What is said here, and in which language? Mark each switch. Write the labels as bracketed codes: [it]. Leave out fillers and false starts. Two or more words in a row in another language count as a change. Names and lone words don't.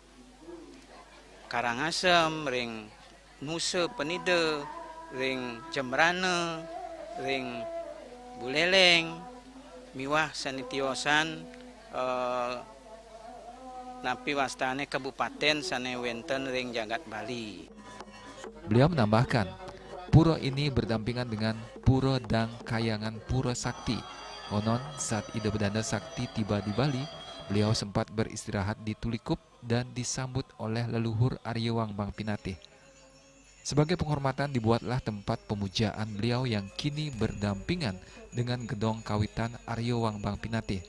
[ban] Karangasem, ring Nusa Penida, ring Jembrana, ring Buleleng, miwah sanetiosan napi wastane kabupaten sane wenten ring jagat Bali. [id] Beliau menambahkan, pura ini berdampingan dengan Pura Dang Kayangan Pura Sakti. Konon saat Ide Bedanda Sakti tiba di Bali, beliau sempat beristirahat di Tulikup dan disambut oleh leluhur Arya Wang Bang Pinatih. Sebagai penghormatan dibuatlah tempat pemujaan beliau yang kini berdampingan dengan gedong kawitan Arya Wang Bang Pinatih.